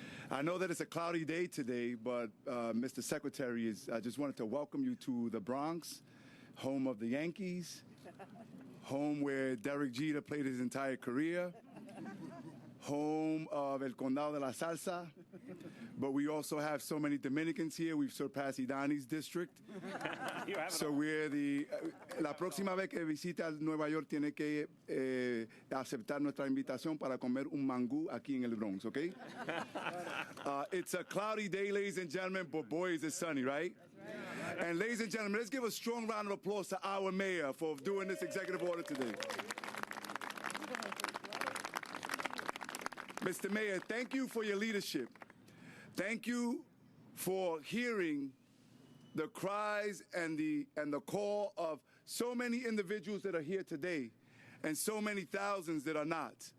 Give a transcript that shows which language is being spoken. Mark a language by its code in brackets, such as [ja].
[en] I know that it's a cloudy day today, but Mr. Secretary, I just wanted to welcome you to the Bronx, home of the Yankees, home where Derek Jeter played his entire career, home of El Condado de la Salsa, but we also have so many Dominicans here. We've surpassed Idani's district. So we're [es] la próxima vez que visita Nueva York tiene que aceptar nuestra invitación para comer un mangú aquí en el Bronx, okay? [en] It's a cloudy day, ladies and gentlemen, but boy, is it sunny, right? And ladies and gentlemen, let's give a strong round of applause to our mayor for doing this executive order today. Mr. Mayor, thank you for your leadership. Thank you for hearing the cries and the call of so many individuals that are here today and so many thousands that are not.